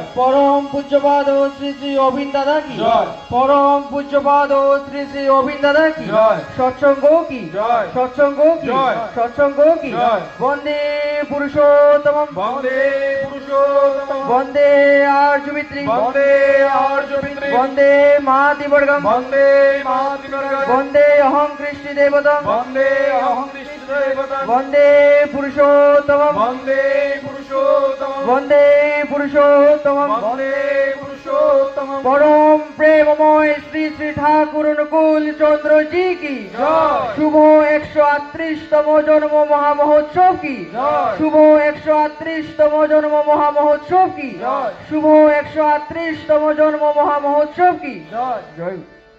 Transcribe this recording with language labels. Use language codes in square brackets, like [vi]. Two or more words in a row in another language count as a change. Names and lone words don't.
[bn] পরম পূজ্যপাদ শ্রী শ্রী অবিন দাদা কি জয়। পরম পূজ্যপাদ শ্রী শ্রী অবিন দাদা কি জয়। সৎসঙ্গ কি জয়। সৎসঙ্গ কি জয়। সৎসঙ্গ কি জয়। [sa] বন্দে পুরুষোত্তমম বন্দে পুরুষোত্তমম বন্দে আর্যমিত্রী বন্দে আর্যমিত্রী वंदे मातिवर्गम वंदे मातृवर्गम वंदे अहं कृष्टि देवतम वंदे अहं कृष्णदेवतम वंदे पुरुषोत्तमम वंदे पुरुषोत्तमम वंदे पुरुषोत्तमम वंदे पुरुषोत्तमम [hi] परम प्रेममय श्री श्री ठाकुर अनुकूल चंद्र जी की जय। शुभ 138तम जन्म महामहोत्सव की जय। शुभ 138तम जन्म महामहोत्सव की जय। शुभ 138तम जन्म महामहोत्सव की जय। जय।